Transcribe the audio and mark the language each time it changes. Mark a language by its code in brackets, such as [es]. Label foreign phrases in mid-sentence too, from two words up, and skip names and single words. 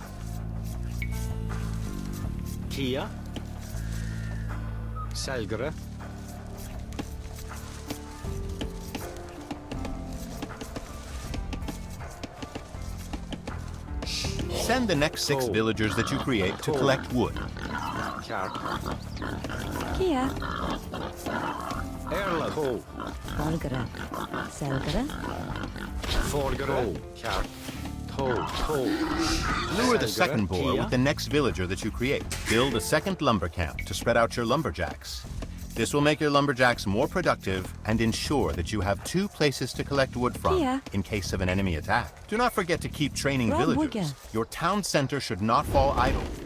[en] Kia. Selgere. Send the next 6 villagers that you create to collect wood. Kjark. Kia. Erle. Ko. Valgere. Selgere. Vordere. Kjark. To. Lure the second boar with the next villager that you create. Build a second lumber camp to spread out your lumberjacks. This will make your lumberjacks more productive and ensure that you have 2 places to collect wood from in case of an enemy attack. Do not forget to keep training villagers. Your town center should not fall idle.